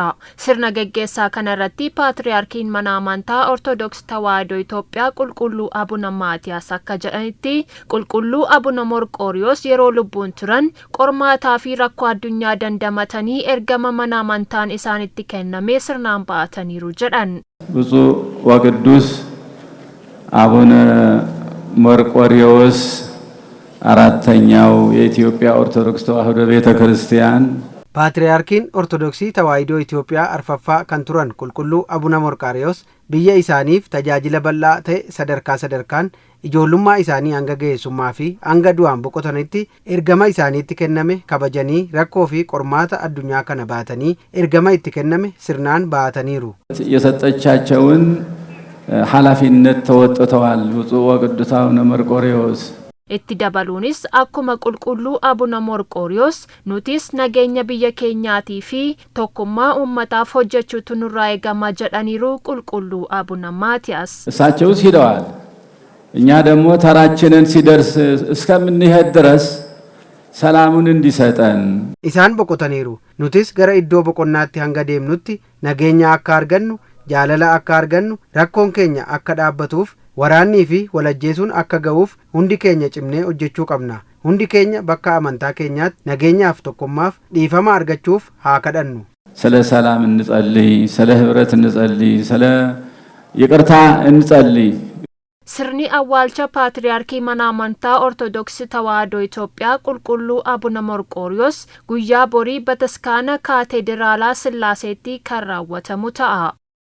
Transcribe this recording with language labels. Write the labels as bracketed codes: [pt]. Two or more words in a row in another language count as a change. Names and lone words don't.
[om] Sirna geggeessaa kanarratti Paatriyaarkiin mana amantaa Ortoodooksii Tawaahidoo Itoophiyaa Qulqulluu Abuna Maatiyaas akka jedhanitti Qulqulluu Abuna Morqooriyoos yeroo lubbuun turan qormaataa fi rakkoo addunyaa dandamatanii ergama mana amantaa isaanitti kenname sirnaan baataniiru jedhan. [am] ብፁዕ ወቅዱስ አቡነ መርቆሬዎስ አራተኛው የኢትዮጵያ ኦርቶዶክስ ተዋሕዶ ቤተክርስቲያን [om] Paatriyaarkiin Ortodoksii Tawaahidoo Itoophiyaa arfaffaa kan turan Qulqulluu Abuna Morqooriyoos biyya isaaniif tajaajila bal'aa ta'e sadarkaan ijoollummaa isaanii hanga ga'eessummaa fi hanga du'aan boqotanitti ergama isaaniitti kenname kabajanii rakkoo fi qormaata addunyaa kana baatanii ergama itti kenname sirnaan baataniiru. [am] የሰጠቻቸውን ኃላፊነት ተወጥተዋል ብፁዕ ወቅዱስ አቡነ መርቆሬዎስ [om] itti dabaluunis akkuma Qulqulluu Abuna Morqooriyoos nutis nageenya biyya keenyaatii fi tokkummaa uummataaf hojjechuutu nurraa eegama jedhaniiru Qulqulluu Abuna Maatiyaas. [am] እሳቸውስ ሄደዋል። እኛ ደግሞ ተራችንን ሲደርስ እስከምንሄድ ድረስ ሰላሙን እንዲሰጠን [om] isaan boqotaniiru. nutis gara iddoo boqonnaatti hanga deemnutti nageenya akka argannu, jaalala akka argannu, rakkoon keenya akka dhaabbatuuf, waraannii fi walajjeesuun akka ga'uuf hundi keenya cimnee hojjechuu qabna. Hundi keenya bakka amantaa keenyaatti nageenyaaf tokkummaaf dhiifama argachuuf haa kadhannu. [am] ስለ ሰላም እንጸልይ፣ ስለ ህብረት እንጸልይ፣ ስለ ይቅርታ እንጸልይ። [om] Sirni awwaalcha Paatriyaarkii mana amantaa Ortoodooksii Tawaahidoo Itoophiyaa Qulqulluu Abuna Morqooriyoos guyyaa borii Bataskaana Kaatedraalaa Sillaaseetti kan raawwatamu ta'a.